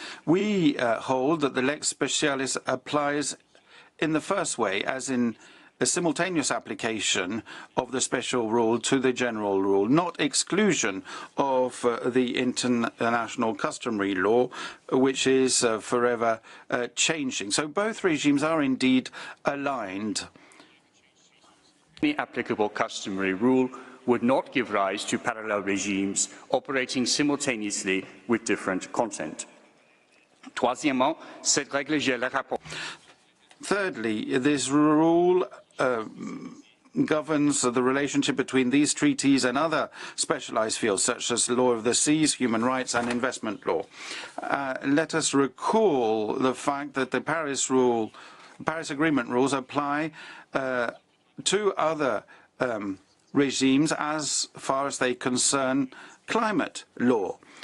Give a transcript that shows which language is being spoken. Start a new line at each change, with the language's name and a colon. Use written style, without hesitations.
English: We hold that the lex specialis applies in the first way, as in a simultaneous application of the special rule to the general rule, not exclusion of the international customary law, which is forever changing. So both regimes are indeed aligned. The applicable customary rule would not give rise to parallel regimes operating simultaneously with different content.
French: Troisièmement, cette règle gère le rapport.
English: Thirdly, this rule governs the relationship between these treaties and other specialized fields, such as law of the seas, human rights, and investment law. Let us recall the fact that the Paris Agreement rules apply to other regimes as far as they concern climate law.